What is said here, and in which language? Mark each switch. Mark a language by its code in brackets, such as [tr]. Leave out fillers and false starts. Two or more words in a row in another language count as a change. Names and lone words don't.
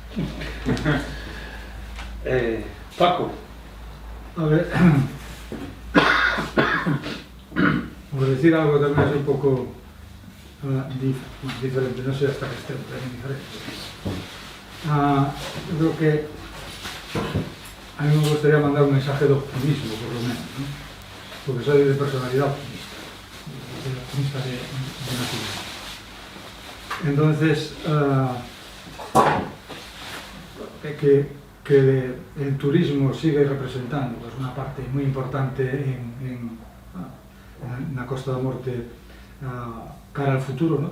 [gl] Paco. [es] A ver, por decir algo [gl] tamén é un pouco diferente, non sei hasta que este é diferente. [es] Eu creo que a mí me gustaría mandar un mensaje de optimismo, por lo menos, ¿no? Porque soy de personalidad optimista. cronista de nacimiento. Entonces, que el turismo sigue representando pues, una parte muy importante en la Costa da Morte cara al futuro, ¿no?